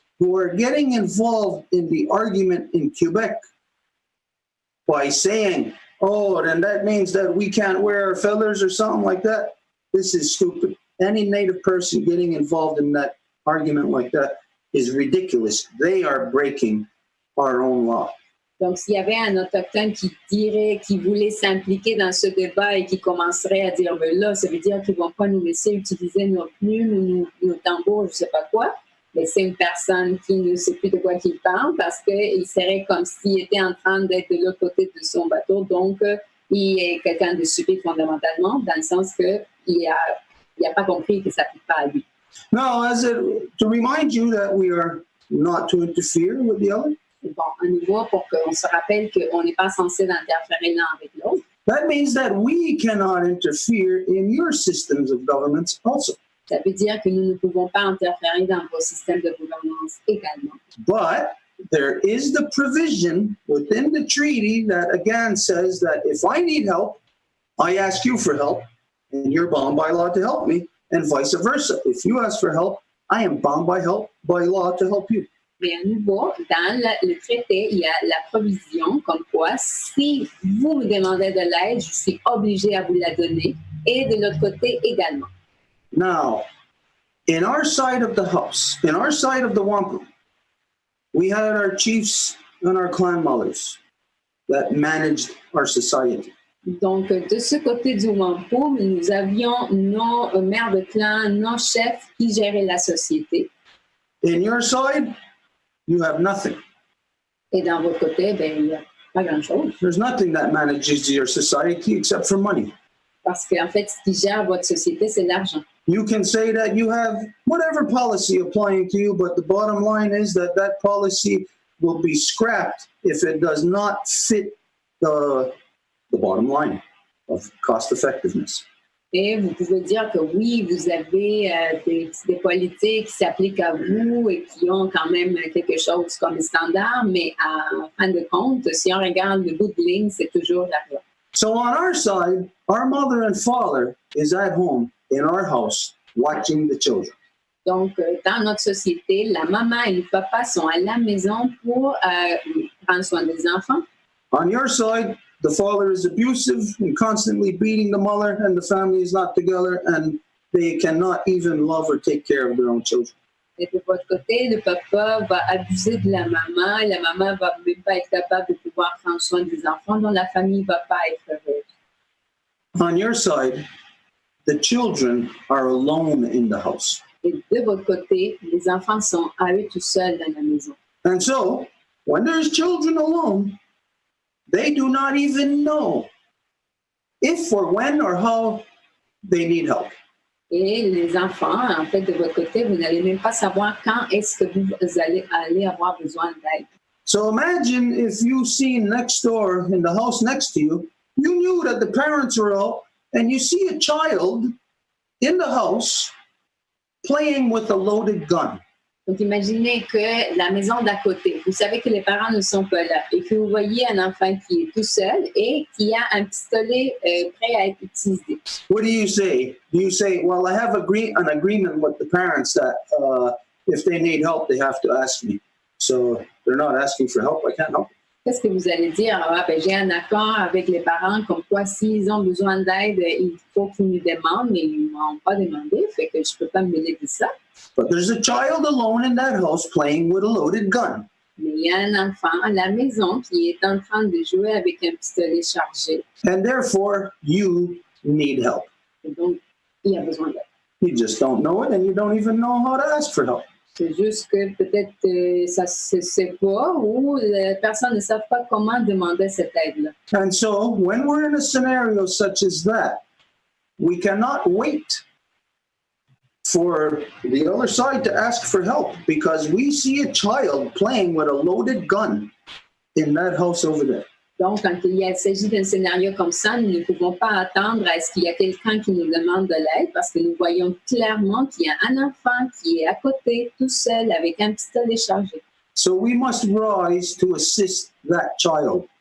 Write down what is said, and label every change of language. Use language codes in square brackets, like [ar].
[en] who are getting involved in the argument in Quebec by saying, oh, then that means that we can't wear our feathers or something like that. This is stupid. Any Native person getting involved in that argument like that is ridiculous. They are breaking our own law. [fr] Donc, s'il y avait un autochtone qui voulait s'impliquer dans ce débat et qui commencerait à dire, ben là, ça veut dire qu'ils ne vont pas nous laisser utiliser nos plumes, nos tambours, je ne sais pas quoi, mais c'est une personne qui ne sait plus de quoi il parle parce qu'il serait comme s'il était en train d'être de l'autre côté de son bateau. Donc, il est quelqu'un de stupide fondamentalement, dans le sens qu'il n'a pas compris que ça ne s'applique pas à lui. [en] No, to remind you that we are not to interfere with the other. [fr] Bon, à nouveau, pour qu'on se rappelle qu'on n'est pas censé d'interférer l'un avec l'autre. [en] That means that we cannot interfere in your systems of governments also. [fr] Ça veut dire que nous ne pouvons pas interférer dans vos systèmes de gouvernance également. [en] But there is the provision within the treaty that again says that if I need help, I ask you for help, and you're bound by law to help me, and vice versa. If you ask for help, I am bound by law to help you. [fr] Mais à nouveau, dans le traité, il y a la provision comme quoi, si vous me demandez de l'aide, je suis obligé à vous la donner, et de l'autre côté également. [en] Now, in our side of the house, in our side of the Whampum, we had our chiefs and our clan mothers that managed our society. [fr] Donc, de ce côté du Whampum, nous avions nos mères de clan, nos chefs qui géraient la société. [en] In your side, you have nothing. [fr] Et dans votre côté, ben, il n'y a pas grand-chose. [en] There's nothing that manages your society except for money. [fr] Parce qu'en fait, ce qui gère votre société, c'est l'argent. [en] You can say that you have whatever policy applying to you, but the bottom line is that that policy will be scrapped if it does not fit the bottom line of cost effectiveness. [fr] Et vous pouvez dire que oui, vous avez des politiques qui s'appliquent à vous et qui ont quand même quelque chose comme standard, mais en fin de compte, si on regarde le bout de ligne, c'est toujours l'argent. [en] So on our side, our mother and father is at home in our house watching the children. [fr] Donc, dans notre société, la maman et le papa sont à la maison pour prendre soin des enfants. [en] On your side, the father is abusive and constantly beating the mother, and the family is not together, and they cannot even love or take care of their own children. [fr] Et de votre côté, le papa va abuser de la maman, et la maman va même pas être capable de pouvoir prendre soin des enfants, dont la famille va pas être heureuse. [en] On your side, the children are alone in the house. [fr] Et de votre côté, les enfants sont à eux tout seuls dans la maison. [en] And so, when there's children alone, they do not even know if or when or how they need help. [fr] Et les enfants, en fait, de votre côté, vous n'allez même pas savoir quand est-ce que vous allez avoir besoin d'aide. [en] So imagine if you see next door in the house next to you, you knew that the parents were out, and you see a child in the house playing with a loaded gun. [fr] Donc, imaginez que la maison d'à côté, vous savez que les parents ne sont pas là et que vous voyez un enfant qui est tout seul et qui a un pistolet prêt à être utilisé. [en] What do you say? Do you say, well, I have an agreement with the parents that if they need help, they have to ask me. So they're not asking for help, I can't help. [fr] Qu'est-ce que vous allez dire? Ah, ben, j'ai un accord avec les parents comme quoi s'ils ont besoin d'aide, il faut qu'ils nous demandent, mais ils ne m'ont pas demandé, fait que je ne peux pas me mêler de ça. [en] But there's a child alone in that house playing with a loaded gun. [fr] Mais il y a un enfant à la maison qui est en train de jouer avec un pistolet chargé. [en] And therefore, you need help. [fr] Et donc, il a besoin d'aide. [en] You just don't know it, and you don't even know how to ask for help. [fr] C'est juste que peut-être ça ne se sait pas ou les personnes ne savent pas comment demander cette aide-là. [en] And so, when we're in a scenario such as that, we cannot wait for the other side to ask for help because we see a child playing with a loaded gun in that house over there. [fr] Donc, quand il s'agit d'un scénario comme ça, nous ne pouvons pas attendre à ce qu'il y a quelqu'un qui nous demande de l'aide parce que nous voyons clairement qu'il y a un enfant qui est à côté, tout seul, avec un pistolet chargé. [en] So we must rise to assist that child.